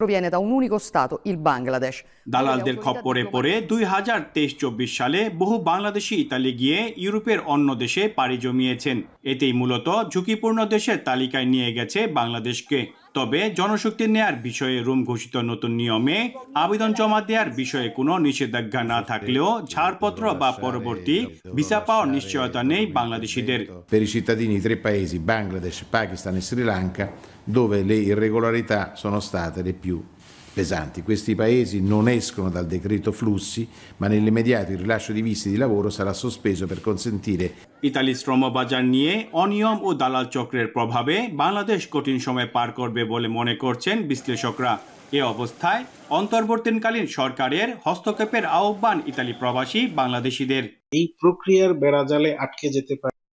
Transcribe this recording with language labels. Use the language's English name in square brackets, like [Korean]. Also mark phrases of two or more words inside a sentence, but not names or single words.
[Bangla] দালালদের খপ্পরে পড়ে 2023-24 সালে বহু বাংলাদেশি ইতালি গিয়ে ইউরোপের অন্য দেশে পাড়ি জমিয়েছেন। এতেই মূলত ঝুঁকিপূর্ণ দেশের তালিকায় নিয়ে গেছে বাংলাদেশকে। তবে জনশক্তি নেয়ার বিষয়ে রোম ঘোষিত নতুন নিয়মে আবেদন জমা দেওয়ার বিষয়ে কোনো নিষেধাজ্ঞা না থাকলেও ছাড়পত্র বা পরবর্তী ভিসা পাওয়ার নিশ্চয়তা নেই বাংলাদেশিদের। [Italian] Per i cittadini di 3 paesi, Bangladesh, Pakistan e Sri Lanka, dove le irregolarità sono state le più pesanti. Questi paesi non escono dal decreto flussi, ma nell'immediato il rilascio di visti di lavoro sarà sospeso per consentire [Bangla] ইতালি শ্রমবাজার নিয়ে অনিয়ম ও দালাল চক্রের প্রভাবে বাংলাদেশ কঠিন সময় পার করবে বলে মনে করছেন বিশ্লেষকরা। এ অবস্থায় অন্তর্বর্তীকালীন সরকারের হস্তক্ষেপের আহ্বান ইতালি প্রবাসী বাংলাদেশিদের। এই প্রক্রিয়ার বেড়াজালে আটকে যেতে পারে।